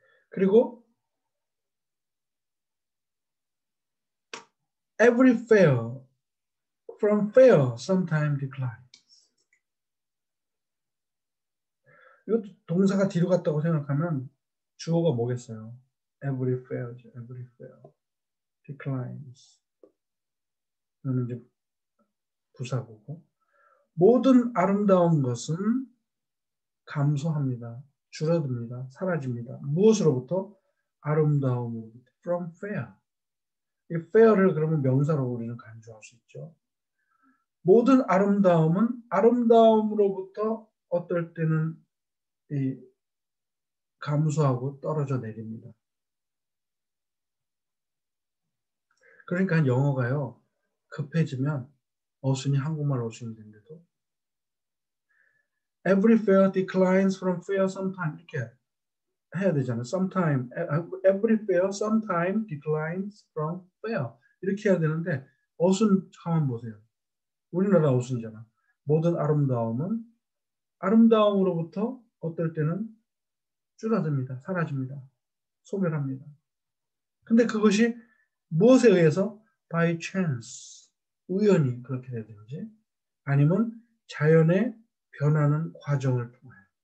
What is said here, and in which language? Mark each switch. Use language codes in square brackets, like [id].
[ko] 그리고 [en] every fair from fair sometime declines. [ko] 이것도 동사가 뒤로 갔다고 생각하면 주어가 뭐겠어요? [en] every fair, every fair declines. [ko] 이거는 이제 부사고고 모든 아름다운 것은 감소합니다. 줄어듭니다. 사라집니다. 무엇으로부터? 아름다움으로부터. From fair. 이 fair를 그러면 명사로 우리는 간주할 수 있죠. 모든 아름다움은 아름다움으로부터 어떨 때는 이 감소하고 떨어져 내립니다. 그러니까 영어가요. 급해지면 어순이 한국말 어순이 된데도 every fair declines from fair sometime 이렇게 해야 되잖아요. [en] sometime, every fair sometime declines from fair [ko] 이렇게 해야 되는데 어순 가만 보세요. 우리나라 어순이잖아. 모든 아름다움은 아름다움으로부터 어떨 때는 줄어듭니다. 사라집니다. 소멸합니다. 근데 그것이 무엇에 의해서? [en] by chance, [ko] 우연히 그렇게 되든지 아니면 자연의 변하는 과정을 통하여.